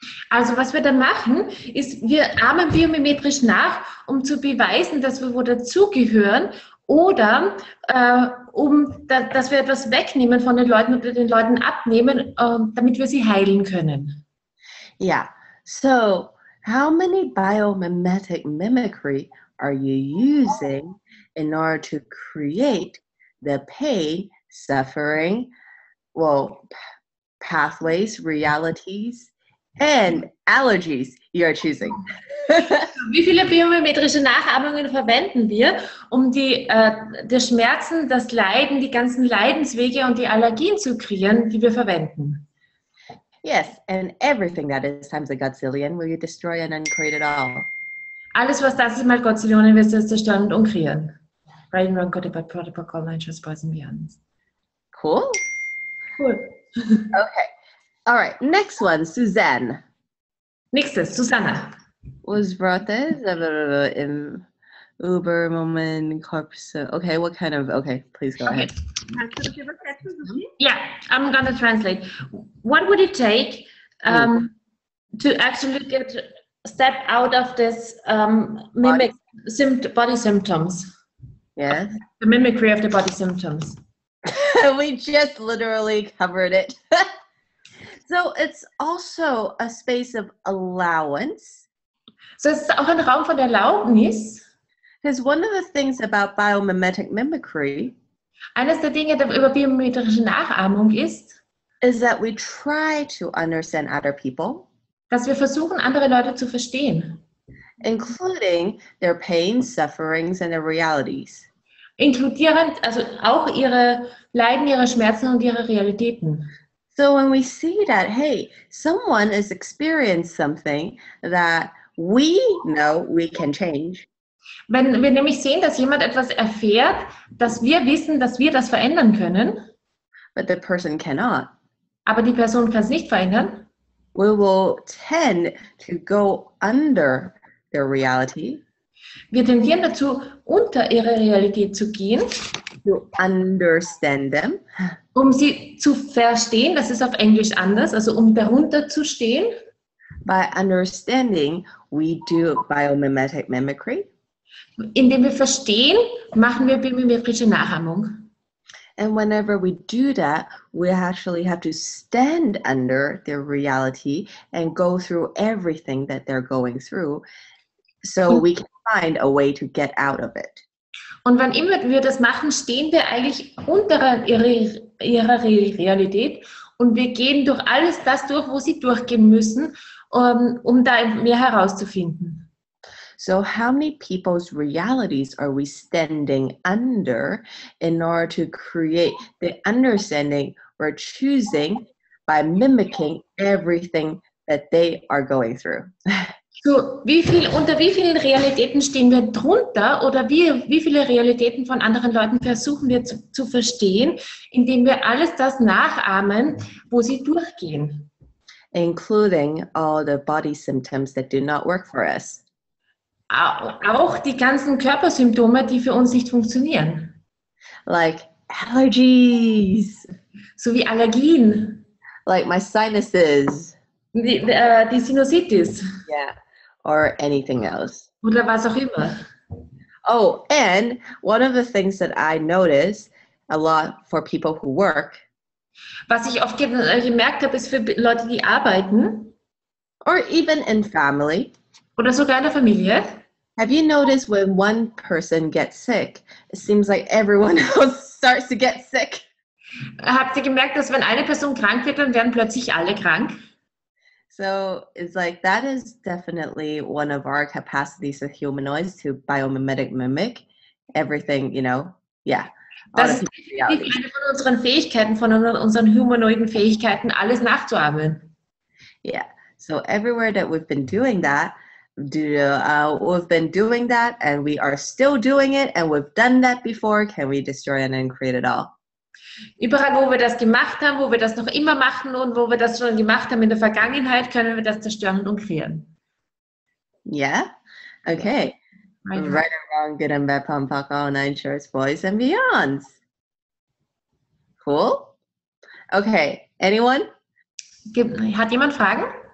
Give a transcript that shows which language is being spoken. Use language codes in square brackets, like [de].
[de] Also was wir da machen, ist, wir ahmen biomimetrisch nach, um zu beweisen, dass wir wo dazugehören oder dass wir etwas wegnehmen von den Leuten oder den Leuten abnehmen, damit wir sie heilen können. [en] Yeah. So how many biomimetic mimicry are you using in order to create the pain, suffering, pathways, realities, and allergies you are choosing? [de] Wie viele biomimetrische Nachahmungen verwenden wir, um die Schmerzen, das Leiden, die ganzen Leidenswege und die Allergien zu kreieren, die wir verwenden? [en] Yes, and everything that is times a godzillion will you destroy and uncreate it all. [de] Alles, was das ist, mal Godzillionen wirst du zerstören und umkreieren. [en] Right and wrong, good, bad, protocol, nine, just boys and beyond. Cool. Okay. All right. Next one, Suzanne. [de] Nächstes, Susanna. Was brought this? In Uber, Moment, Corpus. [en] Okay, what kind of, okay, please go ahead. Yeah, I'm going to translate. What would it take to actually step out of this body symptoms? Yes. The mimicry of the body symptoms. We just literally covered it. So it's also a space of allowance. [de] So es ist auch ein Raum von Erlaubnis. [en] Because one of the things about biomimetic mimicry, [de] eines der Dinge über biomimetrische Nachahmung ist [en] that we try to understand other people, [de] dass wir versuchen, andere Leute zu verstehen. [en] Including their pains, sufferings, and their realities. [de] Inkludierend, also auch ihre Leiden, ihre Schmerzen und ihre Realitäten. [en] So when we see that, hey, someone is experiencing something that we know we can change. [de] Wenn wir nämlich sehen, dass jemand etwas erfährt, dass wir wissen, dass wir das verändern können, [en] but the person cannot, [de] aber die Person kann es nicht verändern, [en] we will tend to go under their reality. [de] Wir tendieren dazu, unter ihre Realität zu gehen, [en] to understand them, [de] um sie zu verstehen. Das ist auf Englisch anders, also um darunter zu stehen. [en] By understanding, we do biomimetic mimicry. [de] Indem wir verstehen, machen wir biomimetrische Nachahmung. [en] And whenever we do that, we actually have to stand under their reality and go through everything that they're going through, so we can find a way to get out of it. [de] Und wann immer wir das machen, stehen wir eigentlich unter ihrer Realität und wir gehen durch alles das durch, wo sie durchgehen müssen, um da mehr herauszufinden. [en] So how many people's realities are we standing under in order to create the understanding we're choosing by mimicking everything that they are going through? [de] So, unter wie vielen Realitäten stehen wir drunter oder wie viele Realitäten von anderen Leuten versuchen wir zu verstehen, indem wir alles das nachahmen, wo sie durchgehen? [en] Including all the body symptoms that do not work for us. [de] Auch die ganzen Körpersymptome, die für uns nicht funktionieren. [en] Like allergies. [de] So wie Allergien. [en] Like my sinuses. [de] Die Sinusitis. [en] Yeah. Or anything else. [de] Oder was auch immer. [en] Oh, and one of the things that I notice a lot for people who work. [de] Was ich oft gemerkt habe, ist für Leute, die arbeiten. [en] Or even in family. [de] Oder sogar in der Familie. [en] Have you noticed when one person gets sick, it seems like everyone else starts to get sick? [de] Habt ihr gemerkt, dass wenn eine Person krank wird, dann werden plötzlich alle krank? [en] So it's like that is definitely one of our capacities as humanoids to biomimetic mimic everything, yeah. [de] Das ist eine von unseren Fähigkeiten, von unseren humanoiden Fähigkeiten, alles nachzuahmen. [en] Yeah. So everywhere that we've been doing that, we've been doing that, and we are still doing it, and we've done that before. Can we destroy and then create it all? Überall, wo wir das gemacht haben, wo wir das noch immer machen und wo wir das schon gemacht haben in der Vergangenheit, können wir das zerstören und kreieren. Yeah? Okay. Right or wrong, good and bad, pom, poc, all nine shorts, boys and beyonds. Cool? Okay. Anyone? [de] Hat jemand Fragen?